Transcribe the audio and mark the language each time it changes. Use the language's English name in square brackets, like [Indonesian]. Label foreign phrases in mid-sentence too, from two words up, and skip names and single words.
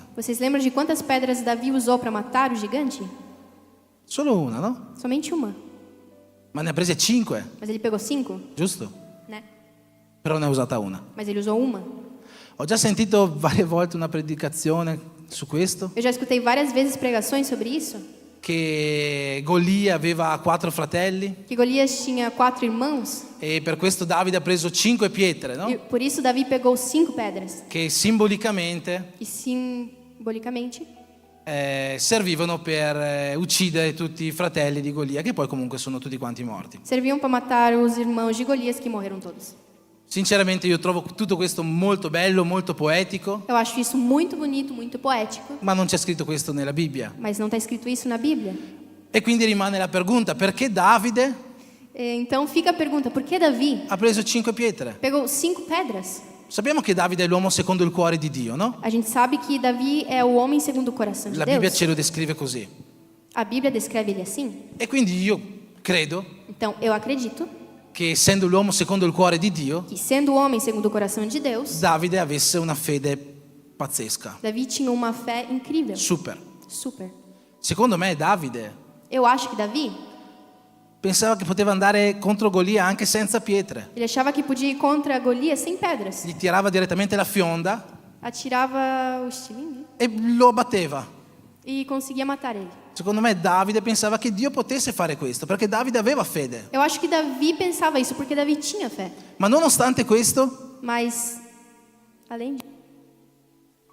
[Portuguese] Vocês lembram de quantas pedras Davi usou para matar o gigante? [Italian] Solo una, no? [Portuguese] Somente uma. [Italian] Ma ne ha prese 5, [Portuguese] Mas ele pegou 5, [Italian] giusto? [Portuguese] né? [Italian] Però ne ha usata una. [Portuguese] Mas ele usou uma. [Italian] Ho già sentito varie volte una predicazione su questo, [Portuguese] Eu já escutei várias vezes pregações sobre isso, [Italian] che Golia aveva 4 fratelli [Portuguese] que Golias tinha 4 irmãos, [Italian] e per questo Davide ha preso 5 pietre, no? [Portuguese] e por isso Davi pegou 5 pedras, [Italian] Che simbolicamente [Portuguese] e simbolicamente [Italian] servivano per uccidere tutti i fratelli di Golia, che poi comunque sono tutti quanti morti. [Portuguese] serviam para matar os irmãos de Golias que morreram todos. [Italian] Sinceramente io trovo tutto questo molto bello, molto poetico, [Portuguese] Eu acho isso muito bonito, muito poético, [Italian] ma non c'è scritto questo nella Bibbia. [Portuguese] mas não está escrito isso na Bíblia. [Italian] E quindi rimane la pergunta, perché Davide [Portuguese] Então fica a pergunta, por que Davi [Italian] ha preso 5 pietre? [Portuguese] pegou 5 pedras? [Italian] Sappiamo che Davide è l'uomo secondo il cuore di Dio, no? [Portuguese] A gente sabe que Davi é o homem segundo o coração de [Italian] La Bibbia [Portuguese] Deus. [Italian] ce lo descrive così. [Portuguese] A Bíblia descreve ele assim. [Italian] E quindi io credo [Portuguese] Então eu acredito [Italian] che essendo l'uomo secondo il cuore di Dio, [Portuguese] que, sendo o homem segundo o coração de Deus, [Italian] Davide avesse una fede pazzesca, [Portuguese] Davi tinha uma fé incrível. [Italian] super. [Portuguese] Super. [Italian] Secondo me Davide [Portuguese] Eu acho que Davi, [Italian] pensava che poteva andare contro Golia anche senza pietre. [Portuguese] ele achava que podia ir contra Golias sem pedras. [Italian] Gli tirava direttamente la fionda [Portuguese] Atirava o estilingue [Italian] e lo batteva. [Portuguese] e conseguia matar ele. [Italian] Secondo me Davide pensava che Dio potesse fare questo, perché Davide aveva fede. [Portuguese] Eu acho que Davi pensava isso porque Davi tinha fé. [Italian] Ma nonostante questo, [Portuguese] Mas, além de...